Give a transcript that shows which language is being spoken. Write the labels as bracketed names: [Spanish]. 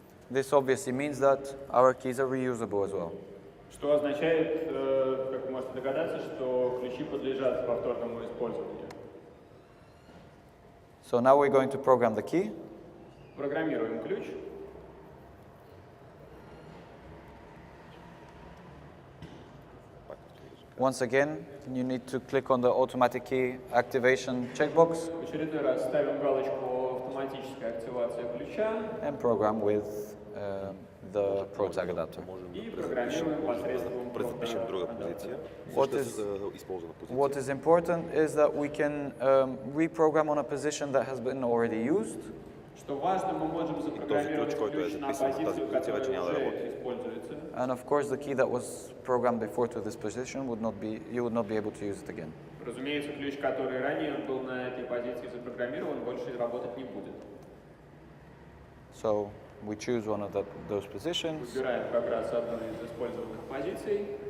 [English] This obviously means that our keys are reusable as well. [Russian] Что означает, как вы можете догадаться, что ключи подлежат повторному использованию. [English] So now we're going to program the key. [Russian] Программируем ключ. [English] Once again, you need to click on the automatic key activation checkbox [Russian] В очередной раз ставим галочку «Автоматическая активация ключа» [English] and program with the ProTag adapter. [Russian] и программируем посредством [Bulgarian] Предпишем друга позиция. [English] What is important is that we can reprogram on a position that has been already used. [Russian] Что важно, мы можем запрограммировать ключ на позицию, которая уже используется. [English] And of course, the key that was programmed before to this position you would not be able to use it again. [Russian] Разумеется, ключ, который ранее был на этой позиции запрограммирован, больше работать не будет. [English] So we choose one of those positions. [Russian] Выбираем как раз одну из использованных позиций.